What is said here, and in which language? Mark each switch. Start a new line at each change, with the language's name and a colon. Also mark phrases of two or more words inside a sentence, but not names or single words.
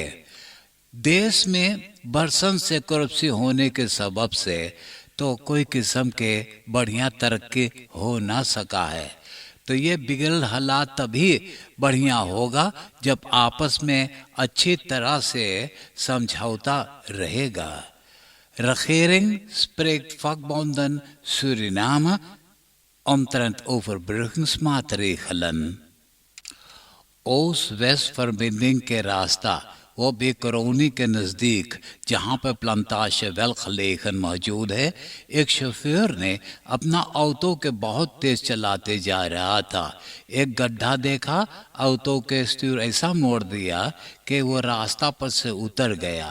Caribbean Hindustani: دیش میں برسن سے کرپسی ہونے کے سبب سے تو کوئی قسم کے بڑھیا ترقی ہو نہ سکا ہے. تو یہ بگڑل حالات تبھی بڑھیا ہوگا جب آپس میں اچھی طرح سے سمجھوتا رہے گا.
Dutch: رخیرنگ spreekt vakbonden Suriname omtrent overbruggingsmaatregelen.
Caribbean Hindustani: اوست-ویسٹ فربندنگ کے راستہ وہ بھی کرونی کے نزدیک جہاں پر پلانتاش ویلخ لیکن موجود ہے. ایک شوفیر نے اپنا آٹو کے بہت تیز چلاتے جا رہا تھا. ایک گڈھا دیکھا, آٹو کے اسٹیئر ایسا موڑ دیا کہ وہ راستہ پر سے اتر گیا.